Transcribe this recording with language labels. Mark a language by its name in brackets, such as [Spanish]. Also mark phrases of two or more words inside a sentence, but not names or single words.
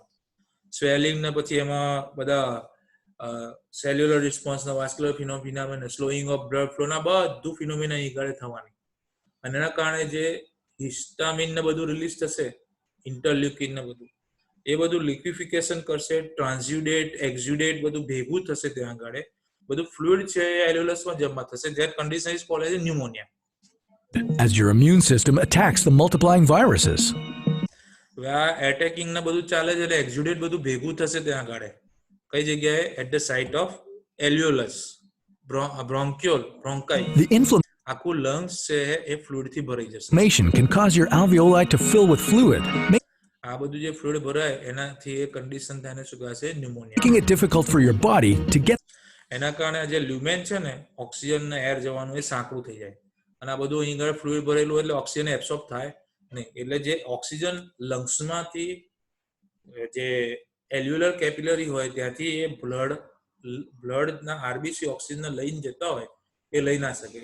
[Gujarati] સ્વેલિંગ ને પછી એમાં બધા સેલ્યુલર રિસ્પોન્સના [English] vascular phenomena, slowing of blood flow [Gujarati] ના બધું ફિનોમિના ઈગાડે થવાની. અને એના કારણે જે હિસ્ટામિન ને બધું રિલીઝ થશે, ઇન્ટરલ્યુકિન ને બધું, એ બધું લિક્વિફિકેશન કરશે, [English] transudate, exudate [Gujarati] બધું ભેગું થશે. ત્યાં આગળ બધું ફ્લુઇડ છે એ એલ્વ્યુલસમાં જમા થશે. [English] that condition is called as pneumonia. As your immune system attacks the multiplying viruses. [Gujarati] હવે આ એટેકિંગ ને બધું ચાલે છે એટલે એક્ઝ્યુડેટ બધું ભેગું થશે ત્યાં આગળ. કઈ જગ્યાએ? [English] at the site of alveolus, bronchiole, bronchi. The [Gujarati] આખું લંગ્સ છે એ ફ્લુઇડ થી ભરાઈ જશે. [English] inflammation can cause your alveoli to fill with fluid, [Gujarati] આ બધું જે ફ્લુઇડ ભરાય એનાથી એ કન્ડિશન થાય શું કહેવાશે? ન્યુમોનિયા. [English] making it difficult for your body to get [Gujarati] એના કારણે જે લ્યુમેન છે ને, ઓક્સિજન ને એર જવાનું એ સાંકડું થઈ જાય, અને આ બધું અહીં આગળ ફ્લુઇડ ભરેલું એટલે ઓક્સિજન એબ્સોર્બ થાય નહીં. એટલે જે ઓક્સિજન લંગ્સમાંથી જે [English] alveolar capillary [Gujarati] હોય ત્યાંથી એ બ્લડના આરબીસી ઓક્સિજન લઈને જતા હોય એ લઈ ના શકે.